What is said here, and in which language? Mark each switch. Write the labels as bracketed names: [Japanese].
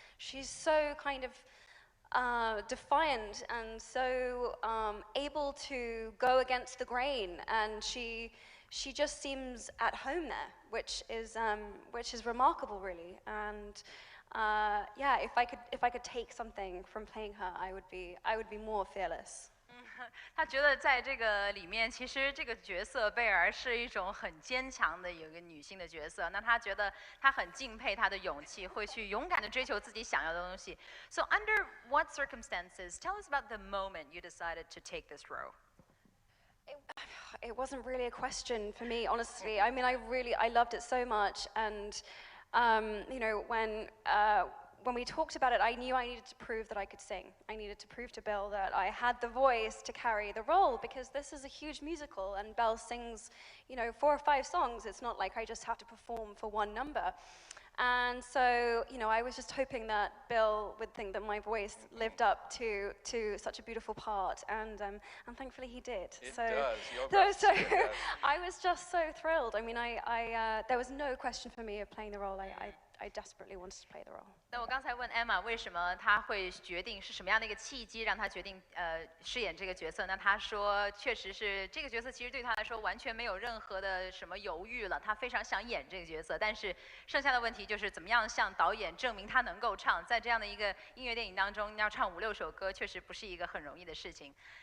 [English] She's so kind of defiant and so able to go against the grain, and she just seems at home there, which is remarkable, really. And yeah, if I could take something from playing her, I would be more fearless. [Chinese] 他觉得在这个里面，其实这个角色贝尔是一种很坚强的一个女性的角色。那他觉得他很敬佩她的勇气，会去勇敢的追求自己想要的东西。 [English] So under what circumstances? Tell us about the moment you decided to take this role. It wasn't really a question for me, honestly. I mean, I loved it so much, and you know, when we talked about it, I knew I needed to prove that I could sing. I needed to prove to Bill that I had the voice to carry the role, because this is a huge musical and Belle sings, 4 or 5 songs. It's not like I just have to perform for one number. And so, I was just hoping that Bill would think that my voice lived up to such a beautiful part, and thankfully he did. It so, does. So I was just so thrilled. I mean, there was no question for me of playing the role. I desperately wanted to play the role. [Chinese] 那我刚才问 Emma 为什么她会决定是什么样的一个契机让她决定饰演这个角色？那她说，确实是这个角色其实对她来说完全没有任何的什么犹豫了，她非常想演这个角色。但是剩下的问题就是怎么样向导演证明她能够唱，在这样的一个音乐电影当中要唱5、6首歌，确实不是一个很容易的事情。